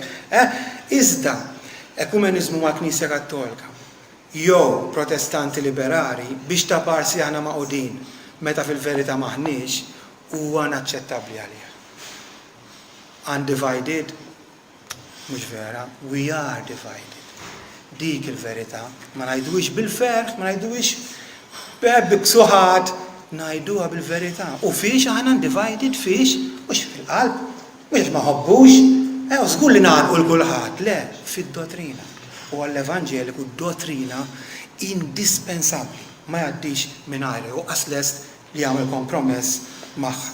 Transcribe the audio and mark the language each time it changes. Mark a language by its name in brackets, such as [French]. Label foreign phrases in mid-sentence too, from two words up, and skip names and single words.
[Maltese] Iżda ekumeniżmu ma' Knisja Kattolika jew Protestanti Liberali biex ta' parsi aħna maqudin meta fil-verità maħniex huwa naċċettabbli għalija. Undivided, mhux vera, [English] we are divided. [Maltese] Dik il-verità, ma ngħidux bil-ferħ, ma ngħidux biksuħat, ngħiduha bil-verità. U fiex aħna undivided fiex, mhux fil-qalb, mhux ma ħobbux, żgur li nagħlqu l-kulħadd, le, fid-dottrina. U għall-Evanġeliku d-dottrina indispensabbli, ma jgħaddix mingħajr u qaslest li jagħmel kompromess magħha.